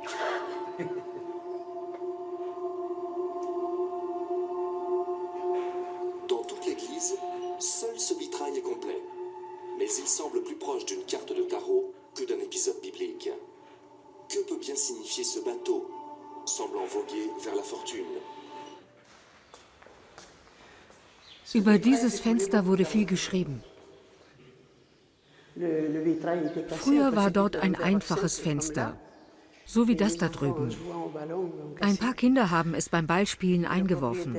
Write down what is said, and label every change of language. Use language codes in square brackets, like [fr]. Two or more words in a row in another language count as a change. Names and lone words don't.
[fr] Dans toute l'église, seul ce vitrail est complet. Mais il semble plus proche d'une carte de tarot que d'un épisode biblique. Que peut bien signifier ce bateau, semblant voguer vers la fortune? [de] Über dieses Fenster wurde viel geschrieben. Früher war dort ein einfaches Fenster, so wie das da drüben. Ein paar Kinder haben es beim Ballspielen eingeworfen.